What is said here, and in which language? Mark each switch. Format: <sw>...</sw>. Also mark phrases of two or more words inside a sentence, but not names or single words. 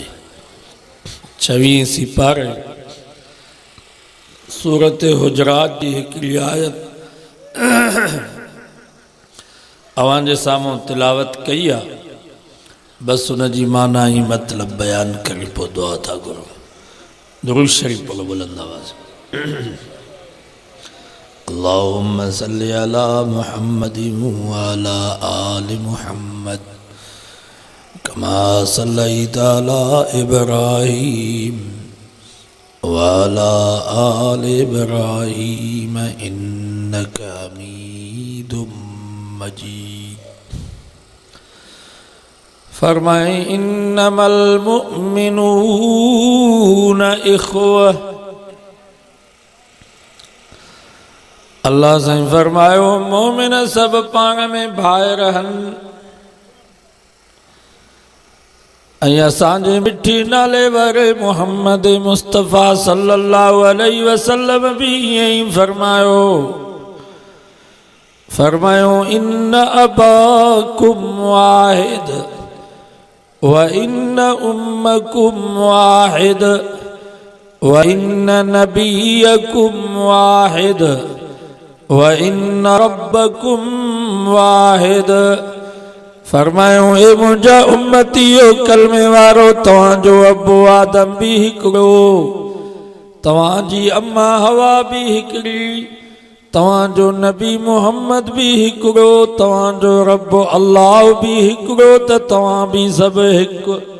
<sd>26 सिपारे सूरत हुजरात की हिकिड़ी आयत अवां जे साम्हूं तिलावत कई आहे, बस उन जी माना ही मतलब बयान करे पोइ दुआ था घुरूं। दुरूद शरीफ पढ़ो बुलंद आवाज।</sd> <ar>اللهم صل على محمد وعلى آل محمد كما صليت على إبراهيم وعلى آل إبراهيم إنك حميد مجيد. फरमाए إنما المؤمنون إخوة.</ar> <sd>अल्लाह से फरमायो मोमिन सब पाण में भाई रहन। असांजे मिठी नाले वारे मोहम्मद मुस्तफ़ा</sd> <ar>صلى الله عليه وسلم</ar> <sd>भी यही फरमायो।</sd> <ar>फरमायो إن أباكم واحد و إن أمكم واحد و إن نبيكم واحد و إن ربكم واحد.</ar> <sd>फरमायो ए मुंहिंजा उम्मतियो कलमे वारो तव्हांजो अबो आदम भी हिकिड़ो, तव्हांजी अम्मा हवा भी हिकिड़ी, तव्हांजो नबी मोहम्मद भी हिकिड़ो, तव्हांजो रब अल्लाह भी हिकिड़ो, त तव्हां भी सभु हिकु।</sd>